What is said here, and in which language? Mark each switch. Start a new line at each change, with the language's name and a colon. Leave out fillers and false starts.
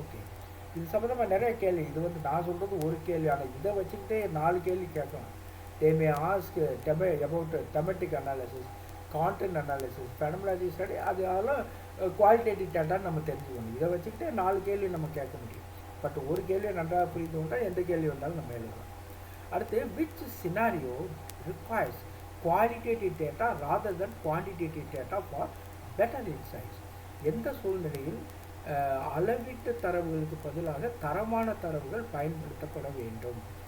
Tamil: Okay, இது சம்மந்தமாக நிறைய கேள்வி. இது வந்து நான் சொல்கிறது ஒரு கேள்வி, ஆனால் இதை வச்சுக்கிட்டே 4 கேள்வி கேட்கலாம்.
English: They may ask about thematic analysis, content analysis, phenomenology study,
Tamil: அதெல்லாம் குவாலிட்டேட்டிவ் டேட்டான்னு நம்ம தெரிஞ்சுக்கணும். இதை வச்சுக்கிட்டே 4 கேள்வி நம்ம கேட்க முடியும். பட் ஒரு கேள்வியை நன்றாக புரிந்து கொண்டால் எந்த கேள்வி வந்தாலும் நம்ம எழுதலாம். அடுத்து,
English: which scenario requires qualitative data rather than quantitative data for better insights?
Tamil: எந்த சூழ்நிலையில் அளவீட்டு தரவுகளுக்கு பதிலாக தரமான தரவுகள் பயன்படுத்தப்பட வேண்டும்?